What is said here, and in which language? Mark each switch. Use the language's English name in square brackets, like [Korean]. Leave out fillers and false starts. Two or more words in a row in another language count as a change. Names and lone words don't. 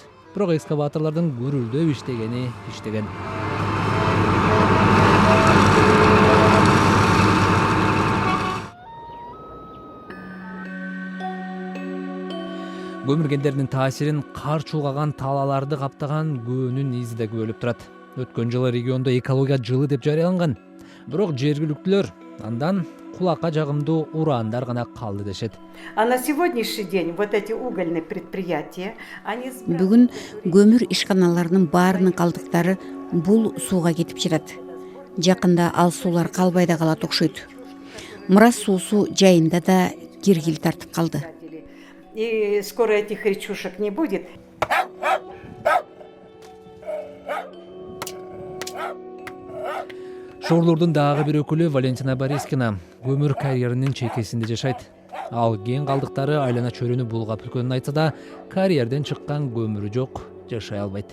[Kyrgyz] Бирок экскаваторлордун гүрүлдөп иштеген. Көмүр кендеринин таасирин кар чулгаган талааларды каптаган көөнүн изи да күбөлүп турат. Өткөн жылы региондо экология жылы деп жарыяланган. Бирок жергиликтүүлөр андан кулакка жагымдуу ураандар гана калды дешет. [Russian] А на сегодняшний день вот эти угольные предприятия, они... [Kyrgyz] Бүгүн көмүр ишканаларынын баарынын калдыктары бул сууга кетип жатат. Жакында ал суулар калбай да калат окшойт. Мурас суусу жайында да киргил тартып калды. [Russian] И скоро этих речушек не будет. [Kyrgyz] Шоорлордун дагы бир өкүлү Валентина Борискина көмүр карьеринин чекесинде жашайт. Ал кен калдыктары айлана чөйрөнү булгап үлгөнүн айтса да, карьерден чыккан көмүрү жок, жашай албайт.